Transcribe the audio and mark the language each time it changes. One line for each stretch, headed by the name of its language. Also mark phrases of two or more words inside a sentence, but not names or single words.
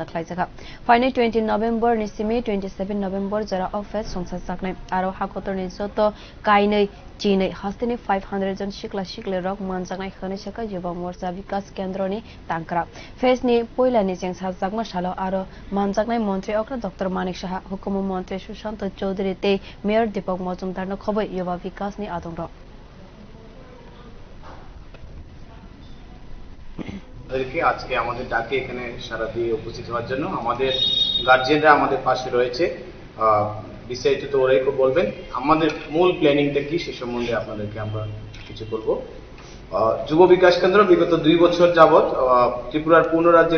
Kok Borok: khlaijaka phainai 20 November ni simi 27 November jora of fest songsajaknai aro hakotorni joto kainai chinwi hasteni 500 jon sikla sikli rong manjaknai khonishaka yoba morcha bikas kendra ni tangkrak fest ni poila ni songsajak salo aro manjaknai mantri okra dr manik saha hukumu mantri sushant chaudhary te mayor Dipak Majumdar no khobai yoba bikas ni adongro
Bangla: আজকে আমাদের ডাকে এখানে সারা দিয়ে উপস্থিত হওয়ার জন্য আমাদের গার্জিয়ানরা আমাদের পাশে রয়েছে বিস্তারিত তো ওরাই বলবেন আমাদের মূল প্ল্যানিংটা কি সে সম্বন্ধে আপনাদেরকে আমরা কিছু বলবো যুব বিকাশ কেন্দ্র বিগত 2 বছর যাবত ত্রিপুরার পূর্ণ রাজ্যের